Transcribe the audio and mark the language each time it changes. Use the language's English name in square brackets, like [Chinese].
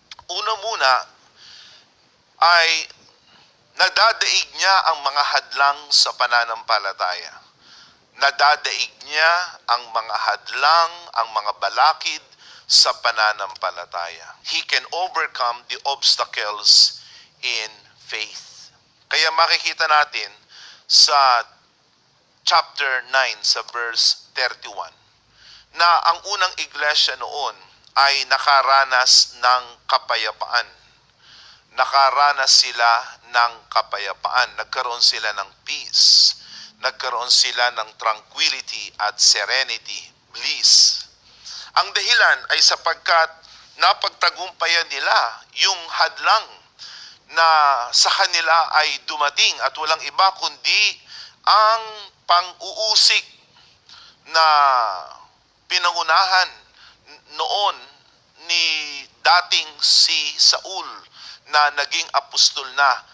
[Filipino] Una muna ay nadadaig niya ang mga hadlang sa pananampalataya. Nadadaig niya ang mga hadlang, ang mga balakid sa pananampalataya. [English] He can overcome the obstacles in faith. [Filipino] Kaya makikita natin sa chapter 9 sa verse 31 na ang unang iglesia noon ay nakaranas ng kapayapaan. Nakaranas sila ng kapayapaan. Nagkaroon sila ng peace. Nagkaroon sila ng tranquility at serenity, bliss. Ang dahilan ay sapagkat napagtagumpayan nila yung hadlang na sa kanila ay dumating at walang iba kundi ang pang-uusig na pinangunahan noon ni dating si Saul na naging apostol na.